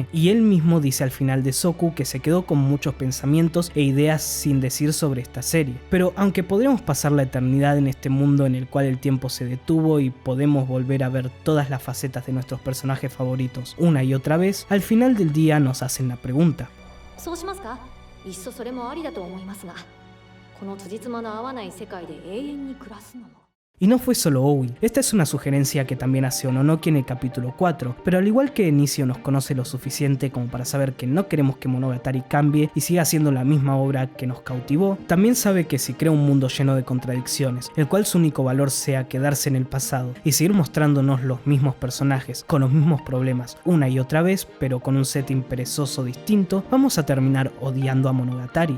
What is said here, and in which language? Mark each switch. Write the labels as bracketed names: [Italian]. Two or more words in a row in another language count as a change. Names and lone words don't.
[Spanish] Y él mismo dice al final de Soku que se quedó con muchos pensamientos e ideas sin decir sobre esta serie. Pero aunque podremos pasar la eternidad en este mundo en el cual el tiempo se detuvo y podemos volver a ver todas las facetas de nuestros personajes favoritos una y otra vez, al final del día nos hacen la pregunta: [Japanese] そうしますか？いっそそれもありだと思いますが、この辻褄の合わない世界で永遠に暮らすのも。 [Spanish] Y no fue solo Ogi, esta es una sugerencia que también hace Ononoki en el capítulo 4, pero al igual que Nishio nos conoce lo suficiente como para saber que no queremos que Monogatari cambie y siga siendo la misma obra que nos cautivó, también sabe que si crea un mundo lleno de contradicciones, el cual su único valor sea quedarse en el pasado y seguir mostrándonos los mismos personajes, con los mismos problemas, una y otra vez, pero con un setting perezoso distinto, vamos a terminar odiando a Monogatari.